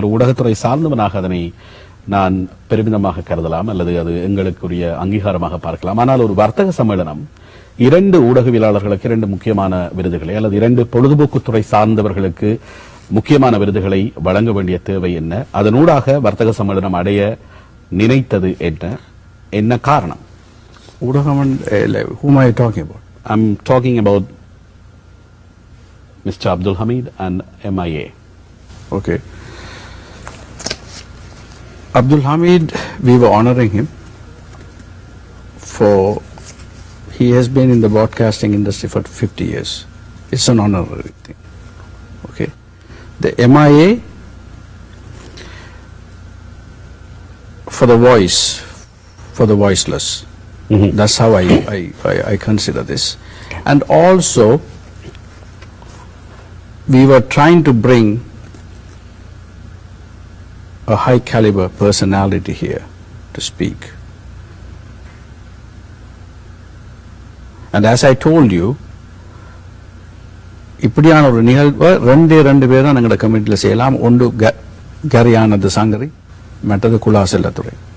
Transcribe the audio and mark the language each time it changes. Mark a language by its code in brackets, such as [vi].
[ta] ஒரு ஊடகத்துறை சார்ந்தவனாக அதனை நான் பெருமிதமாக கருதலாம், அல்லது அது எங்களுக்குரிய அங்கீகாரமாக பார்க்கலாம். ஆனால் ஒரு வர்த்தக சம்மேளனம் 2 ஊடகவியலாளர்களுக்கு 2 முக்கியமான விருதுகளை, அல்லது 2 பொழுதுபோக்குத்துறை சார்ந்தவர்களுக்கு முக்கியமான விருதுகளை வழங்க வேண்டிய தேவை என்ன? அதனூடாக வர்த்தக சம்மேளனம் அடைய நினைத்தது என்ன காரணம்? ஊடகம், [en] whom are you talking about? I'm talking about Mr. Abdul Hamid and MIA. Okay. Abdul Hamid, we were honoring him for, he has been in the broadcasting industry for 50 years. It's an honorary thing. Okay. The MIA, for the voice, for the voiceless. That's how I consider this. And also, we were trying to bring a high caliber personality here to speak. And as I told you, [ta] இப்படியான ஒரு நிகழ்வை 2 பேர் தான் எங்களோட கமிட்டியில் செய்யலாம். ஒன்று கரியானது சங்கரி, மற்றது குலா செல்லத்துறை.